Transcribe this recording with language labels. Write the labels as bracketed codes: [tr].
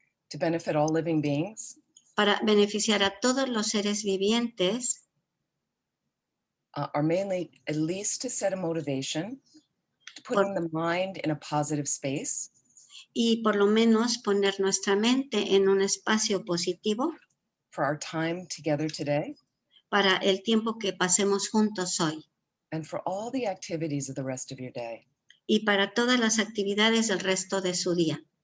[en] To benefit all living beings. [es] Para beneficiar a todos los seres vivientes. [en] Are mainly at least to set a motivation, to putting the mind in a positive space. [es] Y por lo menos poner nuestra mente en un espacio positivo. [en] For our time together today. [es] Para el tiempo que pasemos juntos hoy. [en] And for all the activities of the rest of your day. [es] Y para todas las actividades del resto de su día.